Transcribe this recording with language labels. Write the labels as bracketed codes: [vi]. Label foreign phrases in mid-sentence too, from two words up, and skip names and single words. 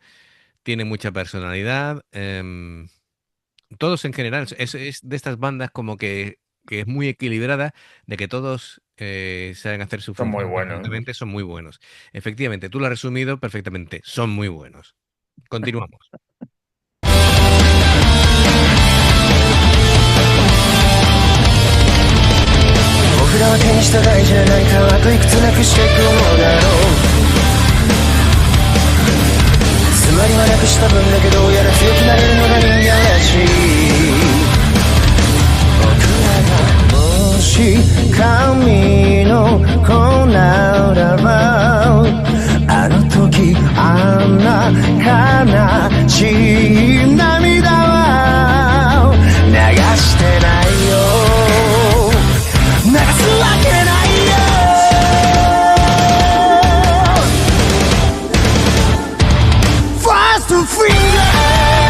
[es] Tiene mucha personalidad. Todos en general, es de estas bandas como que es muy equilibrada, de que todos saben hacer su Son muy función buenos. perfectamente, son muy buenos. Efectivamente, tú lo has resumido perfectamente, son muy buenos. Continuamos. [ja] お札は手にした大事な何かをあといくつなくしていくのだろうつまりはなくした分だけどうやら強くなれるのが人間らしい僕らがもし神の子ならばあの時あんな悲しい涙は流してないよ流すわけないよ [en] Fast and free